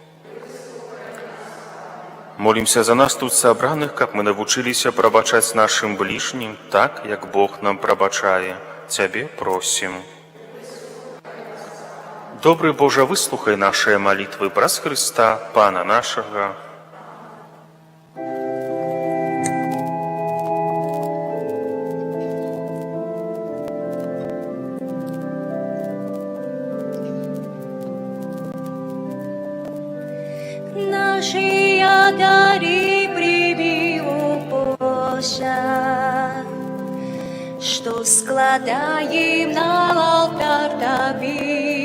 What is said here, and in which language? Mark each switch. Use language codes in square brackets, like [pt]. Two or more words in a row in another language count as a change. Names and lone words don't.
[be] Молімся за нас тут сабраных, каб мы навучыліся прабачаць нашым бліжнім так, як Бог нам прабачае. Цябе просім. Добры Божа, выслухай нашыя малітвы праз Хрыста, Пана нашага. [ru] Наши дары прими у Божа, что складаем на алтарь Тебе.